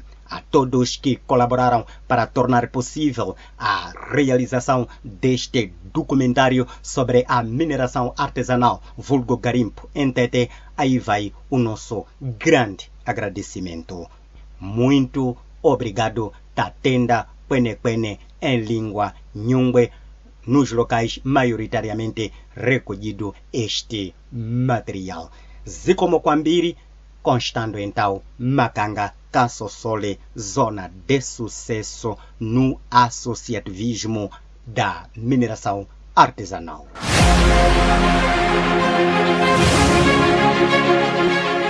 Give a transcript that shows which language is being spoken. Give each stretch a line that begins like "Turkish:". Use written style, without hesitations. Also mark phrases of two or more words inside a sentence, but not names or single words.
Portuguese: A todos que colaboraram para tornar possível a realização deste documentário sobre a mineração artesanal vulgo garimpo em Tete, aí vai o nosso grande agradecimento. Muito obrigado,
Nyungwe: Tatenda Pene
Portuguese: em língua Nhungwe, nos locais maioritariamente recolhido este material.
Nyanja: Zikomo Kwambiri,
Portuguese: constando então Macanga, Caçossole, zona de sucesso no associativismo da mineração artesanal. Música